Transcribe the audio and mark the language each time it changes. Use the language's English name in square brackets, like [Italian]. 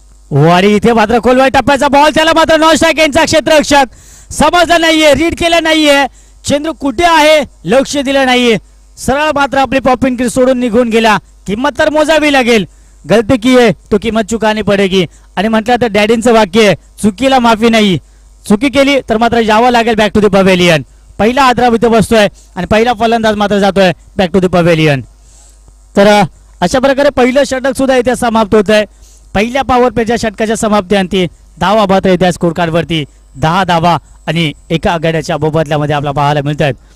[Marathi] वाडी इथे मात्र खोलवर टप्प्याचा बॉल, त्याला मात्र नॉन स्ट्राइक यांचा क्षेत्ररक्षक समजलं नाहीये, रीड केलं नाहीये. चेंडू कुठे आहे लक्ष दिलं नाहीये, सरळ मात्र आपली पॉपिंग क्रीज सोडून निघून गेला. किंमत तर मोजावी लागेल. [Hindi] गलती की है तो किंमत चुकानी पडेगी. [Marathi] आणि म्हटलं तर डॅडींचं वाक्य आहे, चुकीला माफी नाही. चुकी केली तर मात्र जावं लागेल [English] Back to the pavilion. [Marathi] पहिला आद्राव इथे बसतोय आणि पहिला फलंदाज मात्र जातोय [English] Back to the pavilion. [Marathi] तर अशा प्रकारे पहिलं षटक सुद्धा इथे समाप्त होत आहे. पहिल्या पॉवर प्लेच्या षटकाच्या समाप्तीअंती धावा मात्र इथे स्कोर कार्ड वरती 10 धावा आणि एका आघाड्याच्या मोबदल्यामध्ये आपल्याला पाहायला मिळत आहेत.